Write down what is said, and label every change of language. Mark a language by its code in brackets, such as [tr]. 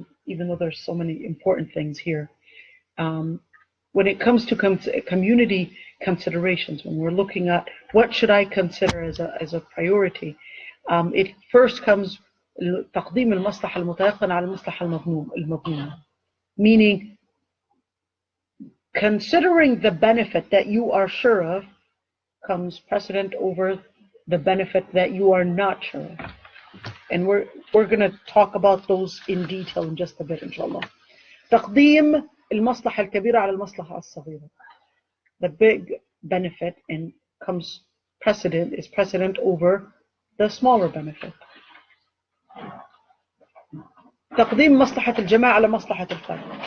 [en] Even though there's so many important things here. When it comes to community considerations, when we're looking at what should I consider as a priority, it first comes [ar] تقديم المصلحة المتيقنة على المصلحة المضمونة, [en] meaning considering the benefit that you are sure of comes precedent over the benefit that you are not sure of. And we're going to talk about those in detail in just a bit, inshallah. [ar] تقديم المصلحة الكبيرة على المصلحة الصغيرة. [en] The big benefit and is precedent over the smaller benefit. [ar] تقديم مصلحة الجماعة على مصلحة الفرد.